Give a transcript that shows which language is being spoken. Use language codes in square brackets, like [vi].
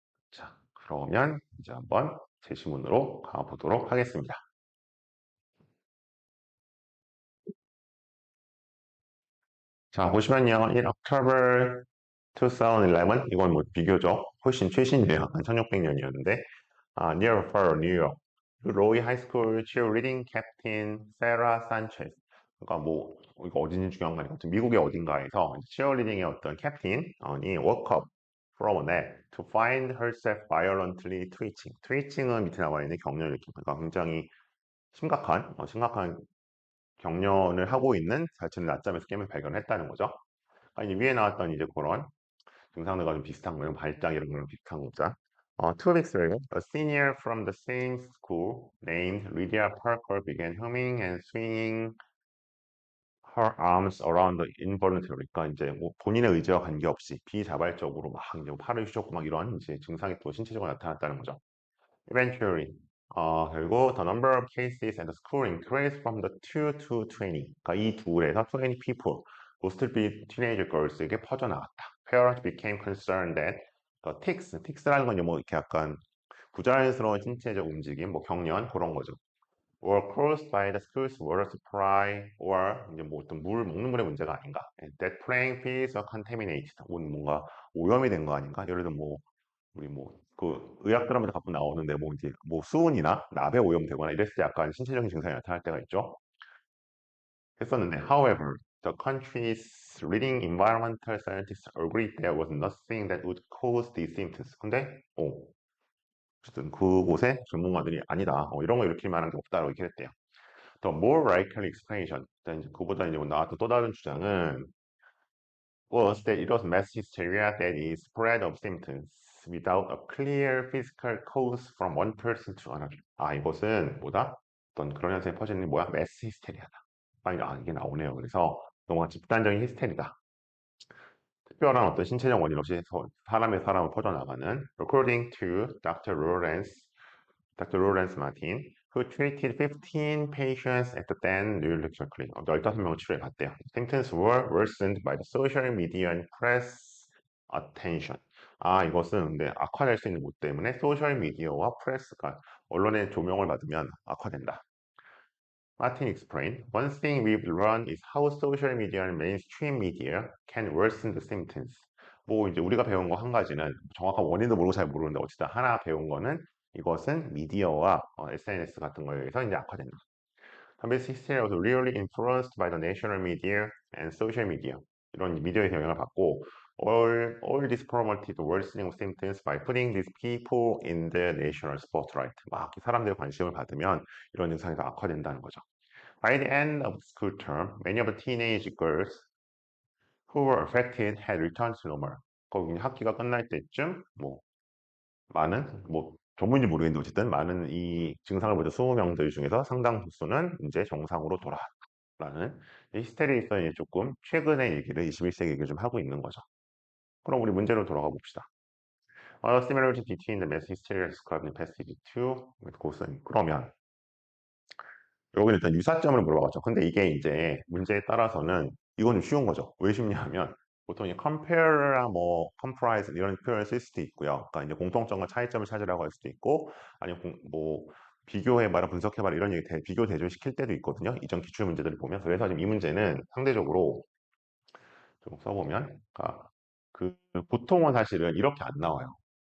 [ko] 자, 그러면 이제 한번 제시문으로 가보도록 하겠습니다. 자, 보시면요. [en] In October 2011, [ko] 이건 뭐 비교적 훨씬 최신이에요. 한 1600년이었는데, [en] near Faro, New York. [ko] 로이 하이스쿨 [en] cheerleading captain Sarah Sanchez. [ko] 그러니까 뭐 이거 어딘지 중요한 거 아니고 미국의 어딘가에서 cheerleading의 어떤 캡틴이 [en] woke up from a nap to find herself violently twitching. [ko] twitching은 밑에 나와 있는 경련을 일으킵니다. 그러니까 굉장히 심각한 경련을 하고 있는 자신을 낮잠에서 깨면서 발견했다는 거죠. 아니, 위에 나왔던 이제 그런 증상들과 좀 비슷한 거예요. 발작 이런 거랑 비슷한 거죠. [en] 2 weeks later, a senior from the same school named Lydia Parker began humming and swinging her arms around involuntarily. [ko] 그러니까 이제 뭐 본인의 의지와 관계없이 비자발적으로 막 이제 팔을 휘젓고 막 이런 이제 증상이 또 신체적으로 나타났다는 거죠. [en] Eventually, [ko] 결국 [en] the number of cases at the school increased from the 2 to 20. [ko] 그러니까 이 둘에서 [en] 20 people, mostly teenage girls [ko] 에게 퍼져나갔다. [en] Parents became concerned that the tics [ko] 라는 건 이제 뭐 이렇게 약간 부자연스러운 신체적 움직임, 뭐 경련 그런 거죠. [en] Were caused by the school's water supply, or [ko] 이제 뭐 어떤 먹는 물의 문제가 아닌가? [en] That playing fields are contaminated. [ko] 뭔가 오염이 된 거 아닌가? 예를 들어 뭐 우리 뭐 그 의학 드라마도 가끔 나오는데 뭐 이제 뭐 수은이나 납에 오염되거나 이랬을 때 약간 신체적인 증상이 나타날 때가 있죠. 했었는데, [en] however, the country's leading environmental scientists agreed there was nothing that would cause these symptoms. [ko] 근데 어쨌든 그곳의 전문가들이 아니다. 이런 거 일으킬 만한 게 없다라고 얘기를 했대요. [en] The more likely explanation, [ko] 일단 이제 그보다 이제 뭐 나왔던 또 다른 주장은 [en] was that it was mass hysteria that is spread of symptoms without a clear physical cause from one person to another. [ko] 이것은 뭐다? 어떤 그런 현상이 퍼지는 게 뭐야? 매스 히스테리아다. 이게 나오네요. 그래서 뭔가 집단적인 히스테리다. 특별한 어떤 신체적 원인 없이 사람의 사람을 퍼져나가는. [en] According to Dr. Lawrence Martin, who treated 15 patients at the then New York Clinic. [ko] 15명을 치료해 봤대요. [en] Symptoms were worsened by the social media and press attention. [ko] 이것은 근데 악화될 수 있는 것 때문에 소셜 미디어와 프레스가 언론의 조명을 받으면 악화된다. [en] Martin explained, one thing we've learned is how social media and mainstream media can worsen the symptoms. [ko] 뭐 이제 우리가 배운 거 한 가지는 정확한 원인도 모르고 잘 모르는데 어쨌든 하나 배운 거는 이것은 미디어와 SNS 같은 거에 의해서 이제 악화된다. [en] This history was really influenced by the national media and social media. [ko] 이런 미디어의 영향을 받고 [en] all this promoted worsening of symptoms by putting these people in the national spotlight. [ko] 막 사람들의 관심을 받으면 이런 증상이 더 악화된다는 거죠. [en] By the end of the school term, many of the teenage girls who were affected had returned to normal. [ko] 거기 학기가 끝날 때쯤 뭐 많은 뭐 전문인지 모르겠는데 어쨌든 많은 이 증상을 보던 20명들 중에서 상당 부수는 이제 정상으로 돌아왔다는 이 히스테리에서 조금 최근의 얘기를 21세기 얘기를 좀 하고 있는 거죠. 그럼 우리 문제로 돌아가 봅시다. [en] Similarity between the mass hysteria described in passage 2 with [ko] 고스는 그러면 여기는 일단 유사점을 물어봤죠. 근데 이게 이제 문제에 따라서는 이건 좀 쉬운 거죠. 왜 쉽냐면 보통 이 compare랑 뭐 comprise 이런 표현을 쓸 수도 있고요. 그러니까 이제 공통점과 차이점을 찾으라고 할 수도 있고 아니면 뭐 비교해봐라 분석해봐라 이런 얘기 비교 대조시킬 때도 있거든요. 이전 기출 문제들을 보면 그래서 지금 이 문제는 상대적으로 좀 써보면 그러니까 그 보통은 사실은 이렇게 안 나와요.